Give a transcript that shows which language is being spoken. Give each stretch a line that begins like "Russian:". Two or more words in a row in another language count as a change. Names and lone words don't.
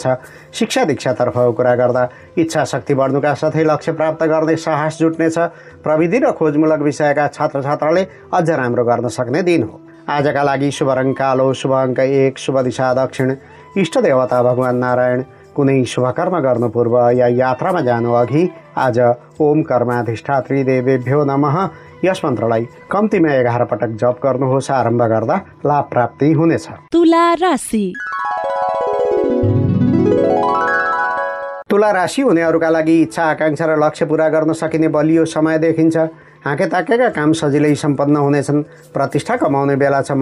Nepali: शिक्षा दीक्षातर्फको कुरा गर्दा इच्छा शक्ति बढ्नुका साथै लक्ष्य प्राप्त गर्ने साहस जुट्नेछ। प्रविधि र खोजमूलक विषयका छात्र छात्राले अझ राम्रो गर्न सक्ने दिन हो। आजका लागि शुभ रङ कालो, शुभ अङ्क 1, शुभ दिशा दक्षिण, इष्ट देवता भगवान नारायण। कुनै शुभ कर्म गर्नु पूर्व या यात्रामा जानु अघि आज
Sanskrit: ओम कर्माधिष्ठात्री देवेभ्यो नमः
Nepali: यस मन्त्रलाई कम्तीमा 11 पटक जप गर्नुहोस्। आरम्भ गर्दा लाभ प्राप्ति हुनेछ। तुला राशि। तुला राशि हुनेहरूका लागि इच्छा आकाङ्क्षा र लक्ष्य पूरा गर्न सकिने बलियो समय देखिन्छ। हाँके ताकेका काम सजिलै सम्पन्न हुनेछन्। प्रतिष्ठा कमाउने बेला छ।